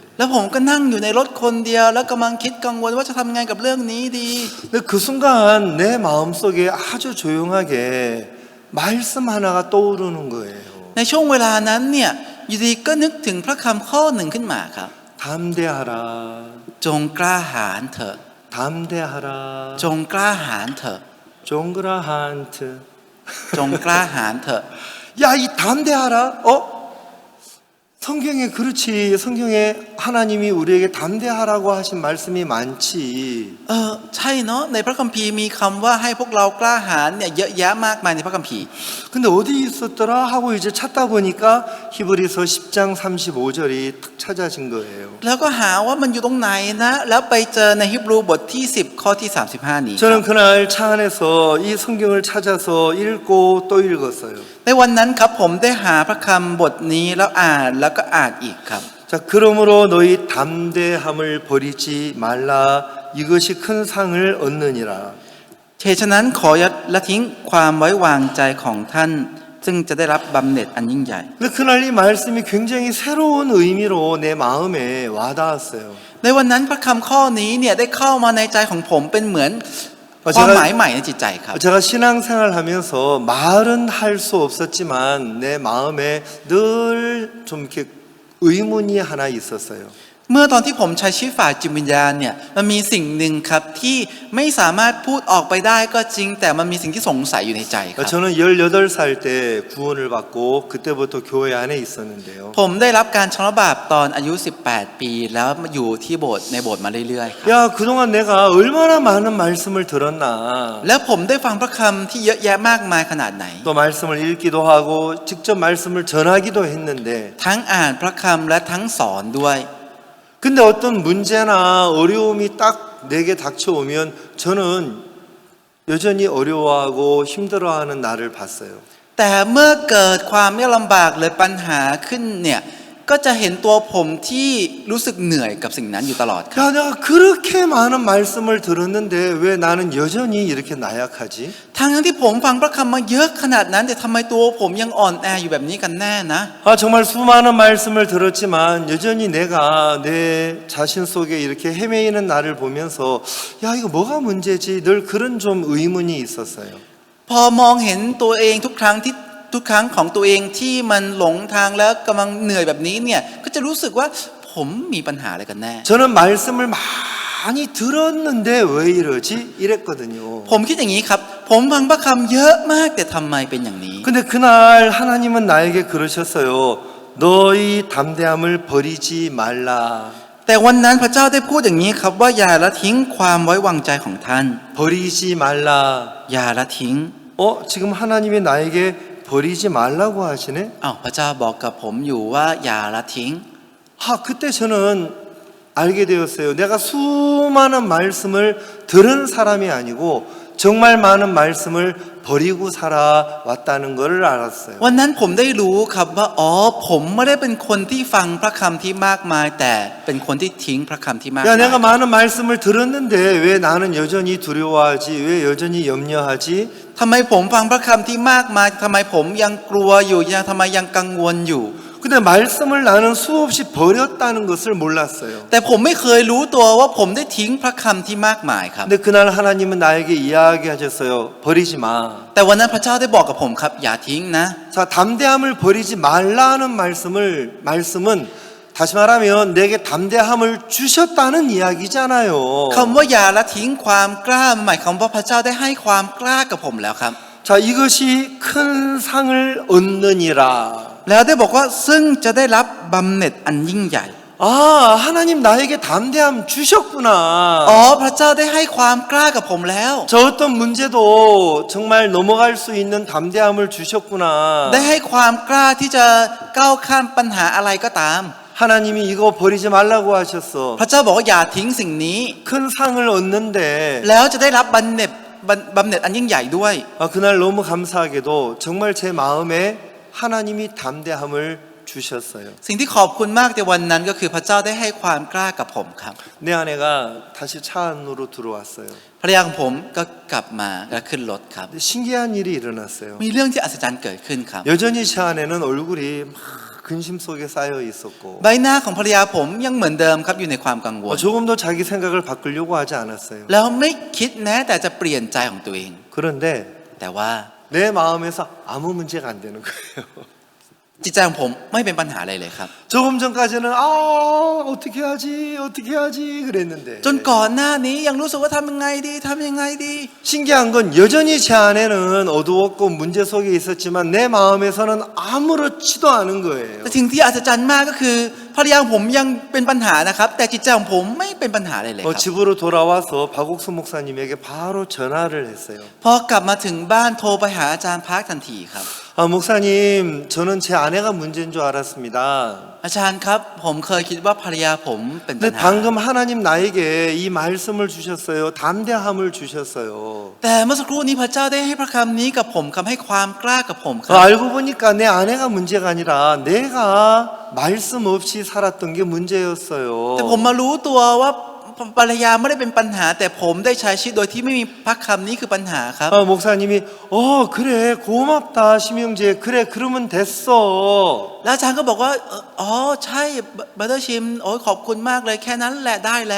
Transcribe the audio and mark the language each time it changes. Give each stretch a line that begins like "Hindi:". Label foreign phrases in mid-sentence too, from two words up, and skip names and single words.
Thai: แล้วผมก็นั่งอยู่ในรถคนเดียวแล้วกำลังคิดกังวลว่าจะทำไงกับเรื่องนี้ดี
Korean: 근데 그 순간 내 마음속에 아주 조용하게 말씀 하나가 떠오르는 거예요.
Thai: ในช่วงเวลานั้นเนี่ยอยู่ดีก็นึกถึงพระคำข้อหนึ่งขึ้นมาครับ
Korean: 담대하라.
Thai: จงกล้าหาญเถอะ
Korean: 담대하라.
Thai: จงกล้าหาญเถอะ จงกล้าหาญ. จงกล้าหาญเถอะ
Korean: 야, 이 담대하라. 성경에 그렇지. 성경에 하나님이 우리에게 담대하라고 하신 말씀이 많지.
Thai: ใช่เนาะในพระคัมภีร์มีคำว่าให้พวกเรากล้าหาญเนี่ยเยอะแยะมากมายในพระคัมภีร์
Korean: 근데 어디 있었더라 하고 이제 찾다 보니까 히브리서 10장 35절이 탁 찾아진 거예요.
Thai: แล้วก็หาว่ามันอยู่ตรงไหนนะแล้วไปเจอในฮิบรูบทที่10ข้อที่35นี้
Korean: 저는 그날 차 안에서 이 성경을 찾아서 읽고 또 읽었어요.
Thai: ในวันนั้นครับผมได้หาพระคำบทนี้แล้วอ่านแล้วก็อ่านอีกครับ
Korean: 자, 그러므로 너희 담대함을 버리지 말라. 이것이 큰 상을 얻느니라.
Thai: เหตุฉะนั้นขออย่าละทิ้งความไว้วางใจของท่านซึ่งจะได้รับบำเหน็จอันยิ่งใหญ่
Korean: 근데 그날 이 말씀이 굉장히 새로운 의미로 내 마음에 와닿았어요.
Thai: ในวันนั้นพระคำข้อนี้เนี่ยได้เข้ามาในใจของผมเป็นเหมือนความหมายใหม่ในจิตใจครับ
Korean: 제가 신앙생활 하면서 말은 할 수 없었지만 내 마음에 늘 좀 이렇게 의문이 하나 있었어요.
Thai: เมื่อตอนที่ผมใช้ชีวิตฝ่ายจิตวิญญาณเนี่ยมันมีสิ่งหนึ่งครับที่ไม่สามารถพูดออกไปได้ก็จริงแต่มันมีสิ่งที่สงสัยอยู่ในใจครับ
Korean: 저는 18살 때 구원을 받고 그때부터 교회 안에 있었는데요.
Thai: ผมได้รับการชำระบาปตอนอายุ18ปีแล้วมาอยู่ที่โบสถ์ในโบสถ์มาเรื่อยๆครับ
Korean: 야, 그동안 내가 얼마나 많은 말씀을 들었나.
Thai: แล้วผมได้ฟังพระคำที่เยอะแยะมากมายขนาดไหน
Korean: 또 말씀을 읽기도 하고 직접 말씀을 전하기도 했는데
Thai: ทั้งอ่านพระคำและทั้งสอนด้วย
Korean: 근데 어떤 문제나 어려움이 딱 내게 닥쳐오면 저는 여전히 어려워하고 힘들어하는 나를 봤어요.
Thai: แต่เมื่อเกิดความยากลำบากหรือปัญหาขึ้นเนี่ยก็จะเห็นตัวผมที่รู้สึกเหนื่อยกับสิ่งนั้นอยู่ตลอดครับ
Korean: 야, 내가 그렇게 많은 말씀을 들었는데 왜 나는 여전히 이렇게 나약하지?
Thai: ทั้งที่ผมฟังพระคำมาเยอะขนาดนั้นแต่ทำไมตัวผมยังอ่อนแออยู่แบบนี้กันแน่นะ
Korean: 아, 정말 수많은 말씀을 들었지만 여전히 내가 내 자신 속에 이렇게 헤매이는 나를 보면서 야, 이거 뭐가 문제지? 늘 그런 좀 의문이 있었어요.
Thai: พอมองเห็นตัวเองทุกครั้งของตัวเองที่มันหลงทางแล้วกำลังเหนื่อยแบบนี้เนี่ยก็จะรู้สึกว่าผมมีปัญหาอะไรกันแน่
Korean: 저는 말씀을 많이 들었는데 왜 이러지? 이랬거든요.
Thai: ผมคิดอย่างนี้ครับผมฟังพระคำเยอะมากแต่ทำไมเป็นอย่างนี้
Korean: 근데 그날 하나님은 나에게 그러셨어요. 너희 담대함을 버리지 말라.
Thai: แต่วันนั้นพระเจ้าได้พูดอย่างนี้ครับว่าอย่าละทิ้งความไว้วางใจของท่าน
Korean: 버리지 말라.
Thai: อย่าละทิ้ง
Korean: 지금 하나님이 나에게 버리지 말라고 하시네?
Thai: อ้าวพระเจ้าบอกกับผมอยู่ว่าอย่าละทิ้ง
Korean: 그때 저는 알게 되었어요. 내가 수많은 말씀을 들은 사람이 아니고 정말 많은 말씀을 버리고 살아왔다는 것을 알았어요.
Thai: วันนั้นผมได้รู้ครับว่าอ๋อผมไม่ได้เป็นคนที่ฟังพระคำที่มากมายแต่เป็นคนที่ทิ้งพระคำที่มาก
Korean: 야,
Thai: มาย
Korean: 내가 많은 말씀을 들었는데 왜 나는 여전히 두려워하지? 왜 여전히 염려하지?
Thai: ทำไมผมฟังพระคำที่มากมายทำไมผมยังกลัวอยู่ยังทำไมยังกังวลอยู่
Korean: 근데 말씀을 나는 수없이 버렸다는 것을 몰랐어요.
Thai: แต่ผมไม่เคยรู้ตัวว่าผมได้ทิ้งพระคำที่มากมายครับ
Korean: 근데 그날 하나님은 나에게 이야기하셨어요. 버리지 마.
Thai: แต่วันนั้นพระเจ้าได้บอกกับผมครับอย่าทิ้งนะ
Korean: 자, 담대함을 버리지 말라는 말씀은 다시 말하면 내게 담대함을 주셨다는 이야기잖아요.
Thai: คำว่าอย่าละทิ้งความกล้าหมายความว่าพระเจ้าได้ให้ความกล้ากับผมแล้วครับ
Korean: 자, 이것이 큰 상을 얻느니라.
Thai: แล้วได้บอกว่าซึ่งจะได้รับบำเหน็จอันยิ่งใหญ่
Korean: 아, 하나님 나에게 담대함 주셨구나.
Thai: อ๋อพระเจ้าได้ให้ความกล้ากับผมแล้ว
Korean: 저 어떤 문제도 정말 넘어갈 수 있는 담대함을 주셨구나.
Thai: ได้ให้ความกล้าที่จะก้าวข้ามปัญหาอะไรก็ตาม
Korean: 하나님이 이거 버리지 말라고 하셨어.
Thai: พระเจ้าบอกว่าอย่าทิ้งสิ่งนี้
Korean: 큰 상을 얻는데
Thai: แล้วจะได้รับบำเหน็จอันยิ่งใหญ่ด้วย
Korean: 그날 너무 감사하게도 정말 제 마음에 하나님이 담대함을 주셨어요.
Thai: สิ่งที่ขอบคุณมากในวันนั้นก็คือพระเจ้าได้ให้ความกล้ากับผมครับ
Korean: 내 아내가 다시 차 안으로 들어왔어요.
Thai: ภรรยาของผมก็กลับมาและขึ้นรถครับ
Korean: 근데 신기한 일이 일어났어요.
Thai: มีเรื่องที่อัศจรรย์เกิดขึ้นครับ
Korean: 여전히 제 아내는 얼굴이 막 근심 속에 쌓여 있었고
Thai: ใบหน้าของภรรยาผมยังเหมือนเดิมครับอยู่ในความกังวล
Korean: 조금도 자기 생각을 바꾸려고 하지 않았어요.
Thai: แล้วไม่คิดแม้แต่จะเปลี่ยนใจของตัวเอง
Korean: 그런데
Thai: แต่ว่า
Korean: 내 마음에서 아무 문제가 안 되는 거예요.
Thai: จิตใจของผมไม่เป็นปัญหาอะไรเลยครับ
Korean: 조금 전까지는 어떻게 하지 그랬는데
Thai: จนก่อนหน้านี้ยังรู้สึกว่าทำยังไงดี
Korean: 신기한 건 여전히 제 안에는 어두웠고 문제 속에 있었지만 내 마음에서는 아무렇지도 않은 거예요.
Thai: แต่สิ่งที่อัศจรรย์มากก็คือภรรยาของผมยังเป็นปัญหานะครับแต่จิตใจของผมไม่เป็นปัญหาอะไรเลยครับ
Korean: 집으로 돌아와서 박옥수 목사님에게 바로 전화를 했어요.
Thai: พอกลับมาถึงบ้านโทรไปหาอาจารย์พาร์คทันทีครับ
Korean: 목사님, 저는 제 아내가 문제인 줄 알았습니다.
Thai: อาจารย์ครับผมเคยคิดว่าภรรยาผมเป็นปั
Korean: 근데
Thai: ญหา
Korean: 방금 하나님 나에게 이 말씀을 주셨어요. 담대함을 주셨어요.
Thai: แต่เมื่อสักครู่นี้พระเจ้าได้ให้พระคำนี้กับผมคำให้ความกล้ากับผมครับ
Korean: 알고 보니까 내 아내가 문제가 아니라 내가 말씀 없이 살았던 게 문제였어요.
Thai: แต่ผมมารู้ตัวว่าภรรยาไม่ได้เป็นปัญหาแต่ผมได้ใช้ชีวิตโดยที่ไม่มีพระคำนี้คือปัญหาครับ
Korean: 목사님이 그래 고맙다 심영재 그래 그러면 됐어.
Thai: แล้วอาจารย์ก็บอกว่าอ๋อใช่บัตเตอร์ชิมโอ้ยขอบคุณมากเลยแค่นั้นแหละได้แล้ว